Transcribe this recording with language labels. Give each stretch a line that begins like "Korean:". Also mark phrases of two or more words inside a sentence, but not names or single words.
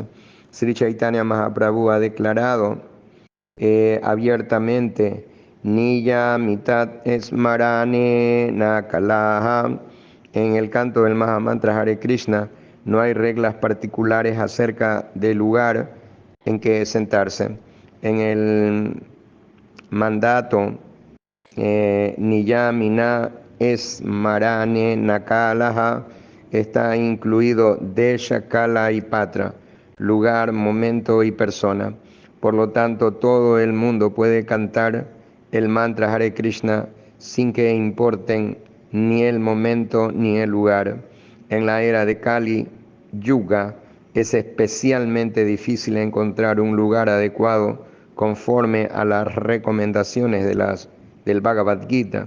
Spanish: Sri Chaitanya Mahaprabhu ha declarado abiertamente
Sanskrit: Niya mitat esmarane nakalaha.
Spanish: En el canto del Mahamantra Hare Krishna no hay reglas particulares acerca del lugar en que sentarse. En el mandato
Sanskrit: Niyamina esmarane nakalaha
Spanish: está incluido Desha, Kala y Patra, lugar, momento y persona. Por lo tanto, todo el mundo puede cantar el mantra Hare Krishna sin que importen ni el momento ni el lugar. En la era de Kali Yuga es especialmente difícil encontrar un lugar adecuado conforme a las recomendaciones del Bhagavad Gita.